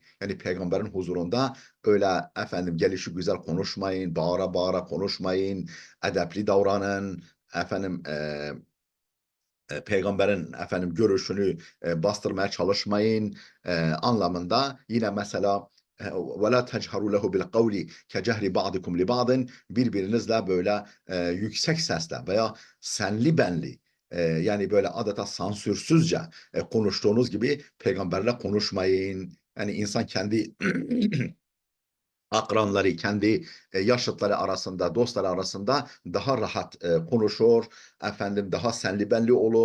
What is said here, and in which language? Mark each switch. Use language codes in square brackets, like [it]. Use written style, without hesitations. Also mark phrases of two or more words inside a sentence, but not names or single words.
[tr] Yani peygamberin huzurunda öyle gelişi güzel konuşmayın, bağıra bağıra konuşmayın, edepli davranın. Peygamberin görüşünü bastırmaya çalışmayın anlamında. Yine mesela [ar] وَلَا تَجْهَرُوا لَهُ بِالْقَوْلِ كَجَهْرِ بَعْضِكُمْ لِبَعْضٍ. [tr] Birbirinizle böyle yüksek sesle veya senli benli, yani böyle adeta sansürsüzce konuştuğunuz gibi peygamberle konuşmayın. Yani insan kendi akranları, kendi yaşıtları arasında, dostları arasında daha rahat konuşur, daha senli benli olur.